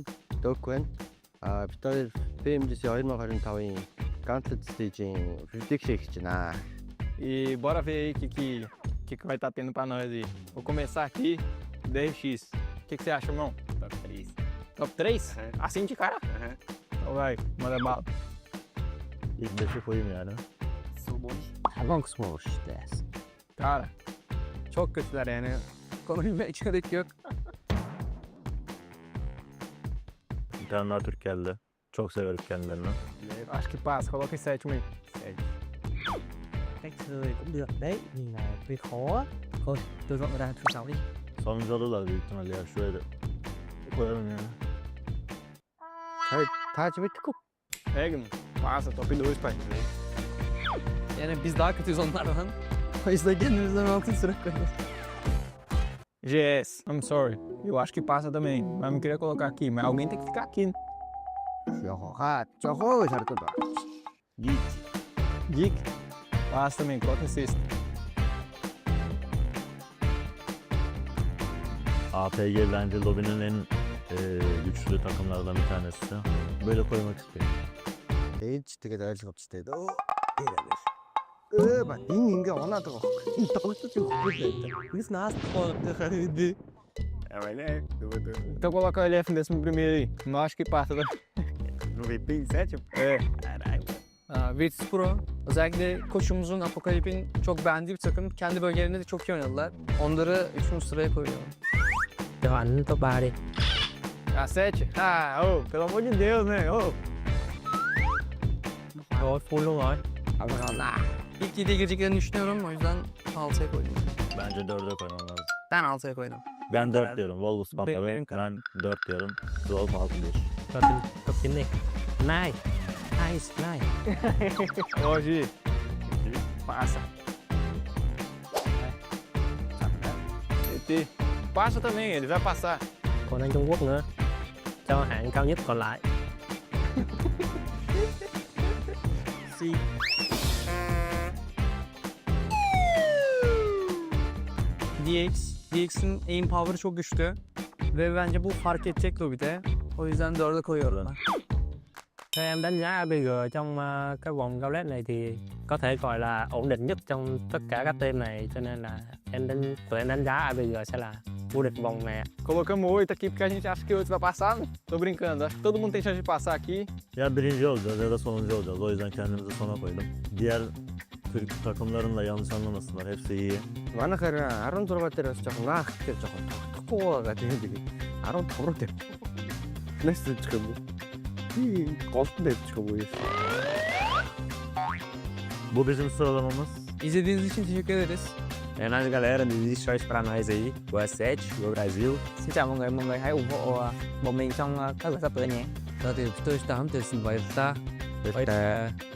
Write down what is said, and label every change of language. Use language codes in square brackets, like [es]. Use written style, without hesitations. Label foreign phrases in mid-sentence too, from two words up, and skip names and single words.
[mn] Дөөхгүй. Бид хоёр PMGC 2025-ын Gauntlet stage-ийн prediction хийж байна. [pt] E bora ver aí o que vai estar tendo pra nós aí. Vou começar aqui, DRX. O que você acha, irmão? Top 3. Top 3? Assim de cara? Então vai, manda bala. [tr] İlk 5'e koyayım yani. Cara, çok kötüler yani. Konuşmaya hiç gerek yok. Bir tane daha Türk geldi. Çok severim kendilerini. [pt] Acho que passa, coloca em sétimo aí. [vi] Cách chơi cũng được đấy, nhưng là hơi khó. Thôi, tôi dọn ra thứ 6 đi. [tr] Sonuncu alırlar büyük ihtimalle ya. Şuraya da koyalım yani. Takip ettik. [pt] Pega, passa, top 2 pai. [tr] Yani biz daha kötüyüz onlardan. O yüzden kendimizden 6 sıra koyuyoruz. [en] GS, I'm sorry. [pt] Eu acho que passa também, mas não queria colocar aqui, mas alguém tem que ficar aqui. Geek. Passa também, coloca em sexto. [tr] APG bence lobinin en güçlü takımlardan bir tanesi. Böyle koymak istiyorum. [mn] Ээж тэгээд ойлгох гэжтэй дөө. Ба ингээ оноод байгаа. Тоглож байгаа. [pt] Biz nas correndo. Então coloca o LF em 11º aí. Não acho que passa da... No VP em sétimo? [tr] Evet. Virtus Pro özellikle koşumuzun Apokalip'in çok beğendiği bir takım. Kendi bölgelerinde de çok iyi oynadılar. Onları 3. sıraya koyuyorum. [vi] Cho anh top 3 đi. [pt] Cacete? Ah, oh, pelo amor de Deus, né? Oh. [vi] Rồi, full luôn rồi. [tr] İlk 7'ye gireceklerini düşünüyorum. O yüzden 6'ya koydum. Bence 4'e koymam lazım. Ben 6'ya koydum. Ben 4 diyorum. Wolves Panther. Ben 4 diyorum. Wolf 6 diyor. [vi] Cho top 9 đi. [en] Nine. Nice. [pt] Hoje. Passa. Passa também, ele vai passar. [vi] Còn anh Trung Quốc nữa. Cho hạng cao nhất còn lại. Si. [tr] DX'in [en] aim power'ı [tr] çok güçlü. Ve bence bu fark edecek lobide. O yüzden 4'e koyuyorum ben. [vi] Theo em đánh giá APG trong cái vòng Gauntlet này thì có thể gọi là ổn định nhất trong tất cả các team này, cho nên là tụi em đánh giá APG sẽ là vô địch vòng này. [pt] Colocamos 8 aqui porque a gente acha que o 8 vai passar. Tô brincando, acho que todo mundo tem chance de passar aqui. [tr] Ya birinci olacağız ya da sonuncu olacağız. O yüzden kendimizi sona koydum. Diğer Türk takımların da yanlış anlamasınlar. Hepsi iyi. [mn] Манайхаар 16 дээр бас жоохон наах гэж жоохон тогтохгүй байгаа тийм би 15 дээр. Next чих юм уу? Голтон дээр чих юм уу? [tr] Bu bizim sıralamamız. İzlediğiniz için teşekkür ederiz. [pt] É nóis galera, desiste só para nós aí. Boa 7, go Brasil. [vi] Xin chào mọi người hãy ủng hộ bọn mình trong các giải sắp tới nhé. [mn] За тэгээ бид хоёртай хамт байсан баярлалаа. Баярлалаа.